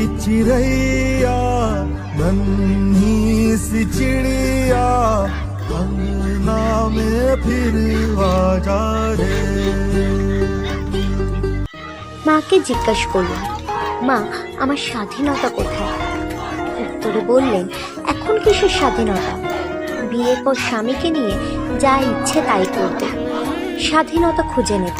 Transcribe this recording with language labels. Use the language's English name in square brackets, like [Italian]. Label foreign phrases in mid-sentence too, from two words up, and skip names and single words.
[Hindi] चिड़ैया नन्ही सी चिड़िया अंगना में फिर आजा रे। [Bangla] মাকে জিজ্ঞাসা করলেন, মা আমার স্বাধীনতা কোথায়? উত্তরে বললেন, এখন কিসের স্বাধীনতা? বিয়ের পর স্বামীকে নিয়ে যা ইচ্ছে তাই করবে, স্বাধীনতা খুঁজে নেবে।